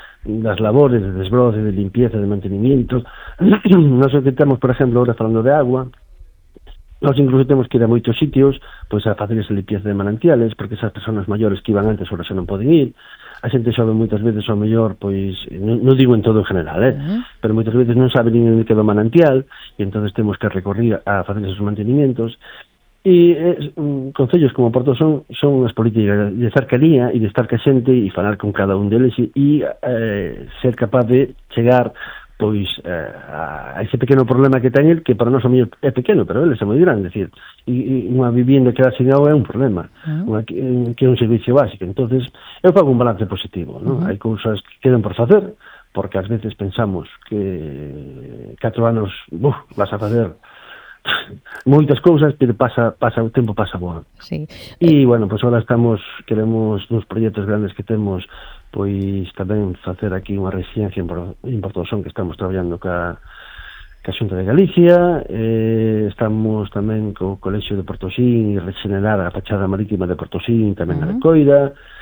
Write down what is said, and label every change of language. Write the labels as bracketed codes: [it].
[es] las labores de desbroce, de limpieza, de mantenimiento. Nos enfrentamos, por ejemplo, ahora hablando de agua, nos incluso tenemos que ir a muchos sitios pues a hacer esa limpieza de manantiales, porque esas personas mayores que iban antes ahora se no pueden ir. [gl] A xente xove moitas veces, ao mellor, pois, non digo en todo en general, pero moitas veces non sabe nin onde queda o manantial, e entón temos que recorrer a facer esos mantenimientos. E concellos como Porto son as políticas de cercanía e de estar ca xente e falar con cada un deles e ser capaz de chegar pois a ese pequeno problema que ten el, que para nós é pequeno, pero eles é moi grande, decir, e unha vivienda que dá sin agua é un problema, que é un servicio básico. Entonces eu fago un balance positivo, ¿no? Hai cousas que quedan por facer, porque ás veces pensamos que 4 anos vas a facer moitas cousas, pero pasa o tempo, pasa boa. Sí. E bueno, pois pues agora estamos, queremos nos proxectos grandes que temos, pois tamén facer aquí unha residencia en Porto do Son, que estamos traballando ca Xunta de Galicia, estamos tamén co Colexio de Porto Xín e rexenerar a fachada marítima de Porto Xín, tamén a Coira.